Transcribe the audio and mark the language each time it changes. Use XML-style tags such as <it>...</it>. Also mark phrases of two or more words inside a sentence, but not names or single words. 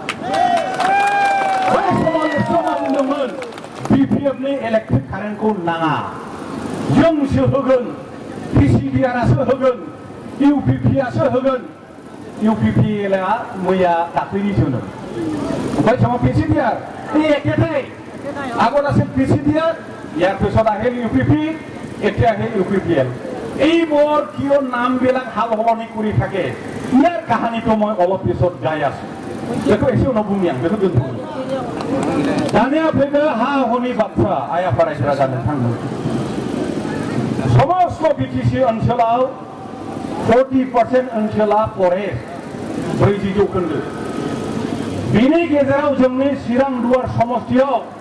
<brx>बै समाव निस्सय बुंदोंमोन BPF नि इलेक्ट्रिक कारेन्टखौ नाङा जोंसो होगोन PCDR आसो होगोन UPP आसो होगोन UPPL आ मैया दाख्लैनिसोनो ओमफ्राय समाव</brx> <as>PCDR এই একেটাই আগত আছিল PCDR ইয়াৰ পিছত আহিল UPP এতিয়া আহিল</as> <brx>UPPL</brx> <as>এই বৰ কিয় নামবিলাক হাল সলনি কৰি থাকে ইয়াৰ কাহিনীটো মই অলপ পিছত গাই আছো</as> <brx>बेखौ एसे उनाव बुंनि आं बेखौ दोनथ'नि दानिया फैदो हा हुनि बाथ्रा आइ आफा रायजो राजा नोंथांमोन समस्त BTC ओनसोलाव 40% ओनसोला फरेस्ट 40 जौखोन्दो बिनि गेजेराव जोंनि चिरां दुवार समष्टियाव</brx>